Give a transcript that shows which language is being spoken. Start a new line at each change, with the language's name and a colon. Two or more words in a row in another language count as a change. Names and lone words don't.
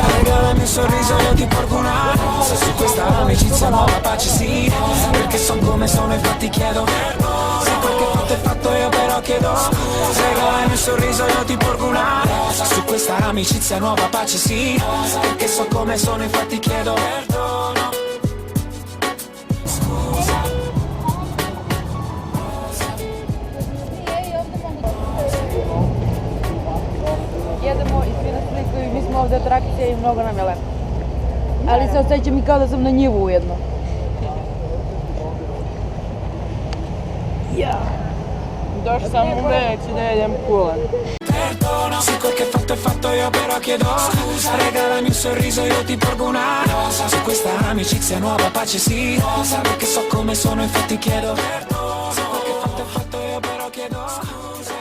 Italian: Regalami un sorriso, io ti porgo una rosa. Su questa amicizia nuova pace sì, perché so come sono, infatti chiedo perdono. Se quel che fatto è fatto, io però chiedo scusa. Regalami un sorriso, io ti porgo una rosa. Su questa amicizia nuova pace sì, perché so come sono, infatti chiedo perdono.
Serbian: Jedemo i svi nas slikaju, mi smo ovde atrakcija i mnogo nam je lepo. Ali se osjećam i kao da sam na njivu ujedno. Došao sam u već da jedem kulen.
Italian: Perdono se quel che fatto è fatto, io però chiedo scusa. Regalami un sorriso, io ti porgo una rosa. Su questa amicizia nuova pace sì, perché so come sono, infatti chiedo perdono. Se quel che fatto è fatto, io però chiedo scusa.